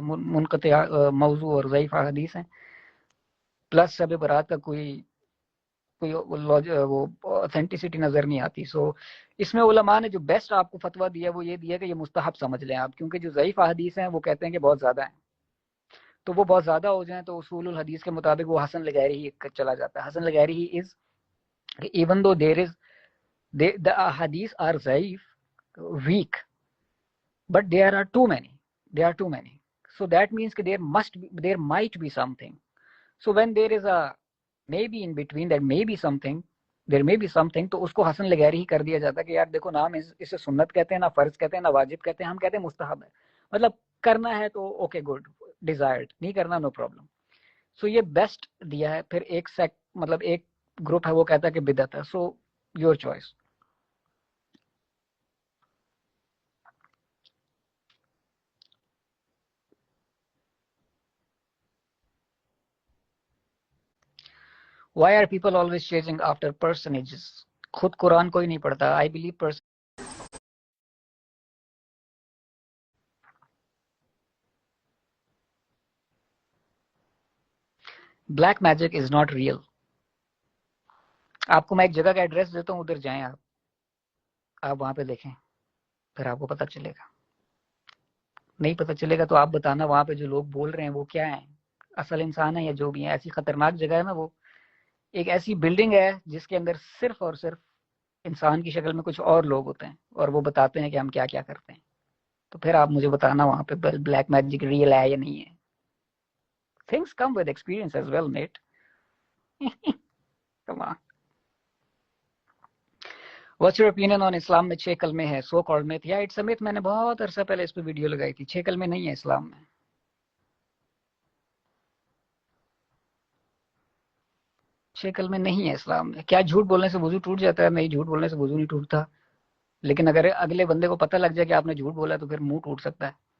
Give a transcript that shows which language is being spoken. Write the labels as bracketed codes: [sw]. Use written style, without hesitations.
[ur] منقطع موضوع اور ضعیف حدیث ہیں. پلس شب برات کا کوئی وہ اوتھینٹسٹی نظر نہیں آتی. سو اس میں علماء نے جو بیسٹ آپ کو فتویٰ دیا وہ یہ دیا کہ یہ مستحب سمجھ لیں آپ, کیونکہ جو ضعیف احادیث ہیں وہ کہتے ہیں کہ بہت زیادہ ہیں, تو وہ بہت زیادہ ہو جائیں تو اصول الحدیث کے مطابق وہ حسن لغیری ہی چلا جاتا ہے. [en] حسن لغیری ہی is even though there is the ahadith are ضعیف, weak, but there are too many, so that means that there might be something. So when there is a maybe in between, that may be something, [ur] there may be something, تو اس کو حسن لغیری ہی کر دیا جاتا ہے کہ یار دیکھو نا, ہم اسے سنت کہتے ہیں, نہ فرض کہتے ہیں, نہ واجب کہتے ہیں, ہم کہتے ہیں مستحب ہے. مطلب کرنا ہے تو اوکے گڈ, ڈیزائرڈ, نہیں کرنا نو پرابلم. سو یہ بیسٹ دیا ہے. پھر ایک مطلب ایک گروپ ہے وہ کہتا ہے کہ بدعت ہے. [en] So your choice. Why are people always chasing after personages? [ur] خود قرآن کوئی نہیں پڑھتا. [en] I believe black magic is not real. [ur] آپ کو میں ایک جگہ کا ایڈریس دیتا ہوں, ادھر جائیں آپ وہاں پہ دیکھیں, پھر آپ کو پتہ چلے گا. نہیں پتہ چلے گا تو آپ بتانا وہاں پہ جو لوگ بول رہے ہیں وہ کیا ہیں, اصل انسان ہے یا جو بھی ہیں. ایسی خطرناک جگہ ہے نا, وہ ایک ایسی بلڈنگ ہے جس کے اندر صرف اور صرف انسان کی شکل میں کچھ اور لوگ ہوتے ہیں اور وہ بتاتے ہیں کہ ہم کیا کیا کرتے ہیں. تو پھر آپ مجھے بتانا وہاں پہ بلیک میجک ریئل ہے یا نہیں ہے. [en] Things come with experience as well, mate. Come on. What's your opinion on [ur] اسلام میں 6 کلمے ہیں, [en] So called myth? یا it's myth. [ur] میں نے بہت عرصہ پہلے اس پہ ویڈیو لگائی تھی. 6 کلمے نہیں ہیں اسلام میں. 6 کلمے نہیں ہیں اسلام میں. کیا جھوٹ بولنے سے وضو ٹوٹ جاتا ہے؟ نہیں, جھوٹ بولنے سے وضو نہیں ٹوٹتا, لیکن اگر اگلے بندے کو پتہ لگ جائے کہ آپ نے جھوٹ بولا تو پھر منہ ٹوٹ سکتا ہے.